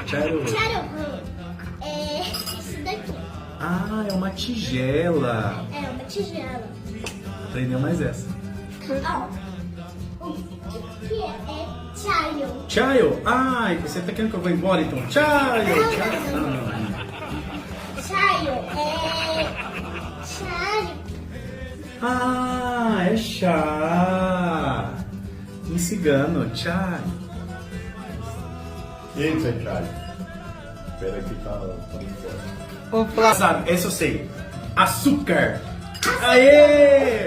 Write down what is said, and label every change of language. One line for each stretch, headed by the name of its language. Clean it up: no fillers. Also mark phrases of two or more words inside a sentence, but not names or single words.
Portuguese: Cheiro horror. Tcherorô é isso daqui. Ah, é uma tigela. É uma tigela. Aprendeu mais essa. Ó, o que é chayo? Chayo. Ai, você tá querendo que eu vá embora então? Chayo. Chayo. Chayo é chayo. Ah, é chá. Em cigano, chá. Eita, cara. Espera que tá muito forte. Sabe, essa eu sei. Açúcar. Aê!